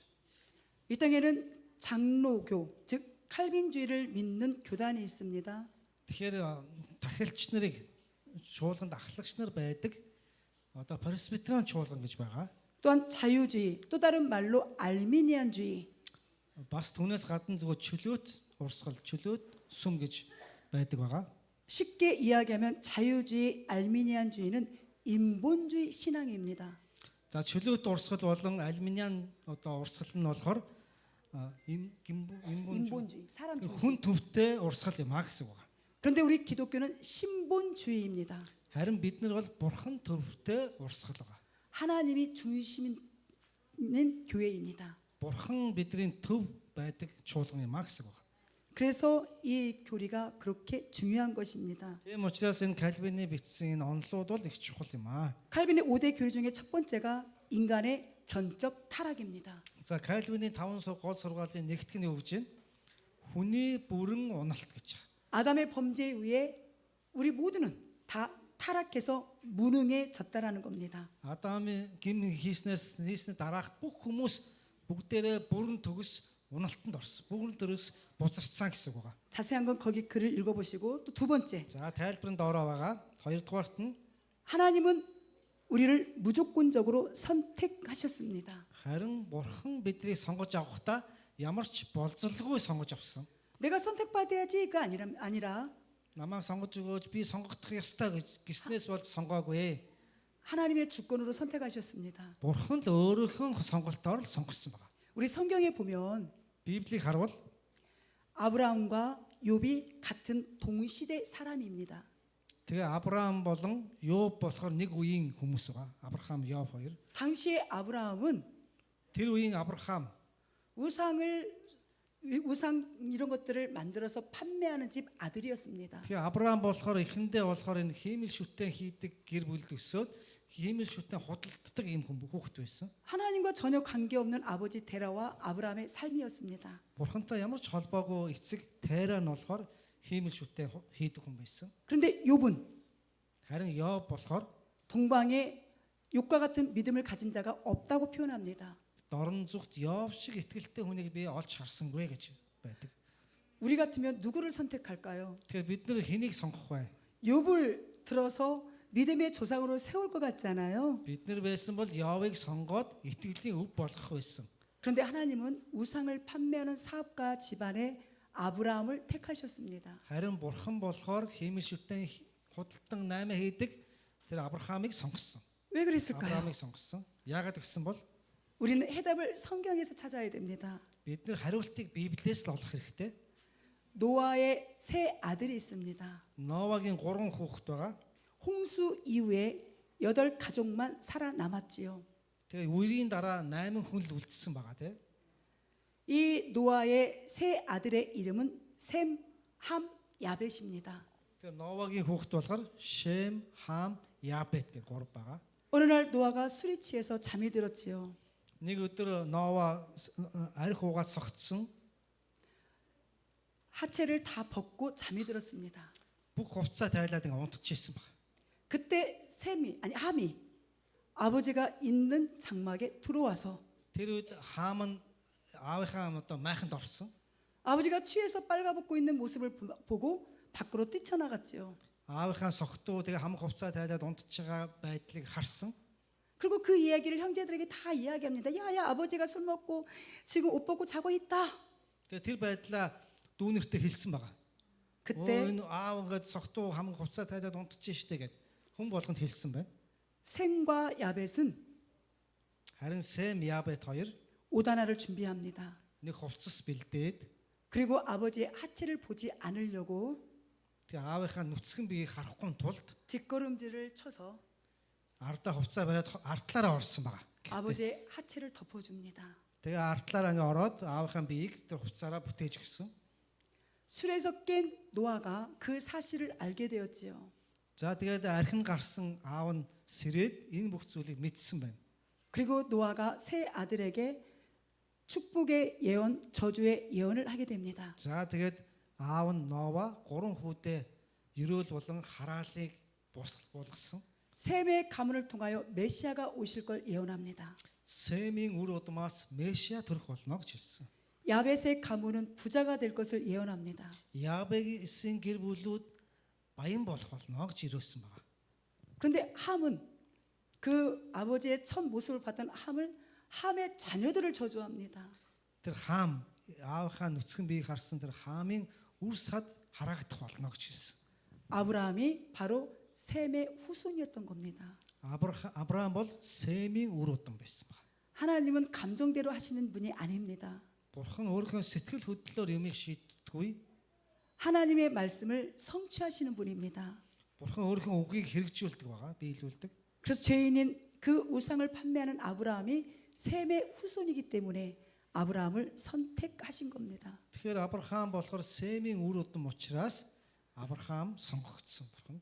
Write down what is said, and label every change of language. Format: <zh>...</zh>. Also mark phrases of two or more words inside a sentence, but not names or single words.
<ko>이 땅에는 장로교, 즉 칼빈주의를 믿는 교단이 있습니다.</ko> <mn>Тэгэхээр тахилч нарыг чуулганд ахлагч нар байдаг. Одоо пресбитериан чуулган гэж байгаа.</mn> <ko>또한 자유주의, 또 다른 말로 알미니안주의,</ko> <mn>Бас түүнээс гадна зөвхөн чөлөөт урсгал, чөлөөт сүм гэж байдаг байгаа.</mn> <ko>쉽게 이야기하면 자유주의, 알미니안주의는 인본주의 신앙입니다.</ko> <mn>За чөлөөт урсгал болон алюминиан одоо урсгал нь болохоор</mn> <ko>인본주의, 사람 중심.</ko> <mn>хүн төвтэй урсгал юм а гэсэн үг байна.</mn> <ko>그런데 우리 기독교는 신본주의입니다.</ko> <mn>Харин бид нар бол бурхан төвтэй урсгал байгаа.</mn> <ko>하나님이 중심인 교회입니다.</ko> <mn>Бурхан бидний төв байдаг чуулган юм а гэсэн үг байна.</mn> <ko>그래서 이 교리가 그렇게 중요한 것입니다.</ko> <mn>Тийм учраас энэ Кальвины бичсэн энэ онолууд бол их чухал юм а.</mn> <ko>칼빈의 5대 교리 중에 첫 번째가 인간의 전적 타락입니다.</ko> <mn>За Кальвины 5 гол сургаалын нэгтгэх нь юу гэж байна? Хүний бүрэн уналт гэж.</mn> <ko>아담의 범죄에 의해 우리 모두는 다 타락해서 무능해졌다라는 겁니다.</ko> <mn>Адамын гим хийснээс дараах бүх хүмүүс бүгдээрээ бүрэн төгс уналтанд орсон. бүгд дөрөөс бузарцсан гэсэн үг байгаа.</mn> <ko>자세한 건 거기 글을 읽어보시고 또 두 번째,</ko> <mn>За тайлбарын доороо байгаа. Хоёрдугаарт нь</mn> <ko>하나님은 우리를 무조건적으로 선택하셨습니다.</ko> <mn>харин бурхан биднийг сонгож авахдаа ямар ч болзолгүй сонгож авсан.</mn> <ko>내가 선택받아야지가 아니라</ko> <mn>Намайг сонгож өгөөж би сонгогдох ёстой гэж гиснээс болж сонгоогүй.</mn> <ko>하나님의 주권으로 선택하셨습니다.</ko> <mn>Бурхан л өөрийнхөө сонголтоор л сонгосон байна.</mn> <ko>우리 성경에 보면</ko> <mn>Библийг харвал</mn> <ko>아브라함과 욥이 같은 동시대 사람입니다.</ko> <mn>тэгээ Авраам болон Йоб болохоор нэг үеийн хүмүүс байгаа. Авраам, Йоб хоёр.</mn> <ko>당시의 아브라함은</ko> <mn>Тэр үеийн Авраам</mn> <ko>우상 이런 것들을 만들어서 판매하는 집 아들이었습니다.</ko> <mn>тэгээ Авраам болохоор эхэндээ болохоор энэ хиймэл шүтэн хийдэг гэр бүлд өсөөд хиймэл шүтэн худалддаг ийм хүүхэд байсан.</mn> <ko>하나님과 전혀 관계없는 아버지 데라와 아브라함의 삶이었습니다.</ko> <mn>Бурхантай ямар ч холбоогүй эцэг Тайра нь болохоор хиймэл шүтэн хийдэг хүн байсан.</mn> <ko>그런데 욥은</ko> <mn>Харин Йоб болохоор</mn> <ko>동방에 욥과 같은 믿음을 가진 자가 없다고 표현합니다.</ko> <mn>дорн зүгт Йоб шиг итгэлтэй хүнийг би олж харсангүй гэж байдаг.</mn> <ko>우리 같으면 누구를 선택할까요?</ko> <mn>Тэгэхээр бид нэр хэнийг сонгох вэ?</mn> <ko>욥을 들어서 믿음의 조상으로 세울 것 같잖아요.</ko> <mn>Бид нар байсан бол Йовыг сонгоод итгэлийн өв болгох байсан.</mn> <ko>그런데 하나님은 우상을 판매하는 사업가 집안의 아브라함을 택하셨습니다.</ko> <mn>Харин бурхан болохоор хиймэл шүтэн худалдан 8 хийдэг тэр Авраамыг сонгосон.</mn> <ko>왜 그랬을까요?</ko> <mn>Авраамыг сонгосон. Яагаад гэсэн бол</mn> <ko>우리는 해답을 성경에서 찾아야 됩니다.</ko> <mn>бид нар хариултыг Библиэс л олох хэрэгтэй.</mn> <ko>노아의 세 아들이 있습니다.</ko> <mn>Новагийн 3 хүүхэд байгаа.</mn> <ko>홍수 이후에 8가족만 살아남았지요.</ko> <mn>Тэгээ үерийн дараа 8 хүн л үлдсэн байгаа тийм.</mn> <ko>이 노아의 세 아들의 이름은 셈, 함, 야벳입니다.</ko> <mn>Тэгээ Новагийн хүүхэд болохоор Шем, Хам, Япет гэх 3 байгаа.</mn> <ko>어느 날 노아가 술이 취해서 잠이 들었지요.</ko> <mn>Нэг өдөр Нова арх уугаад согтсон.</mn> <ko>하체를 다 벗고 잠이 들었습니다.</ko> <mn>Бүх хувцас тайлаад ингэ унтчихсэн баг.</mn> <ko>그때 함이 아버지가 있는 장막에 들어와서</ko> <mn>Тэр үед Хам нь аавынхаа одоо майханд орсон.</mn> <ko>아버지가 취해서 빨가벗고 있는 모습을 보고 밖으로 뛰쳐나갔지요.</ko> <mn>Аавынхаа согтуу тэгээ хам хувцас тайлаад унтж байгаа байдлыг харсан.</mn> <ko>그리고 그 이야기를 형제들에게 다 이야기합니다. 야야 아버지가 술 먹고 지금 옷 벗고 자고 있다.</ko> <mn>Тэгээ тэр байдлаа дүүнэртээ хэлсэн байгаа.</mn> <ko>그때</ko> <mn>Энэ аав ингээд согтуу хам хувцас тайлаад унтж штэ гэд хүн болгонд хэлсэн байна.</mn> <ko>셈과 야벳은</ko> <mn>Харин Сэм, Ябет хоёр</mn> <ko>오다나를 준비합니다.</ko> <mn>нэг хувцас бэлдээд</mn> <ko>그리고 아버지의 하체를 보지 않으려고</ko> <mn>тэгээ аавынхаа нүцгэн биеийг харахгүй тулд</mn> <ko>뒷걸음질을 쳐서</ko> <mn>ардаа хувцас бариад артлаараа орсон байгаа.</mn> <ko>아버지의 하체를 덮어줍니다.</ko> <mn>Тэгээ артлаараа ингээ ороод аавынхаа биеийг тэр хувцасаараа бүтээж өгсөн.</mn> <ko>술에서 깬 노아가 그 사실을 알게 되었지요.</ko> <mn>За тэгээд архин гарсан аав нь сэрээд энэ бүх зүйлийг мэдсэн байна.</mn> <ko>그리고 노아가 세 아들에게 축복의 예언, 저주의 예언을 하게 됩니다.</ko> <mn>За тэгээд аав нь Нова 3 хүүдээ ерөөл болон хараалыг болгосон.</mn> <ko>셈의 가문을 통하여 메시아가 오실 걸 예언합니다.</ko> <mn>Сэмийн үр удмаас Мешиа төрөх болно гэж хэлсэн.</mn> <ko>야벳의 가문은 부자가 될 것을 예언합니다.</ko> <mn>Ябегийн гэр бүлүүд баян болох болно гэж ирүүлсэн байна.</mn> <ko>그런데 함은 그 아버지의 첫 모습을 봤던 함의 자녀들을 저주합니다.</ko> <mn>Тэр Хам аавынхаа нүцгэн биеийг харсан тэр Хамын үр сад харагдах болно гэж хэлсэн.</mn> <ko>아브라함이 바로 셈의 후손이었던 겁니다.</ko> <mn>Авраам бол Сэмийн үр удам байсан байна.</mn> <ko>하나님은 감정대로 하시는 분이 아닙니다.</ko> <mn>Бурхан өөрийнхөө сэтгэл хөдлөлөөр юмыг шийддэггүй.</mn> <ko>하나님의 말씀을 성취하시는 분입니다.</ko> <mn>Бурхан өөрийнхөө үгийг хэрэгжүүлдэг байгаа, биелүүлдэг.</mn> <ko>그래서 죄인인 그 우상을 판매하는 아브라함이 셈의 후손이기 때문에 아브라함을 선택하신 겁니다.</ko> <mn>Тэгэхээр Авраам болохоор Сэмийн үр удам учраас Авраам сонгогдсон Бурханд.</mn>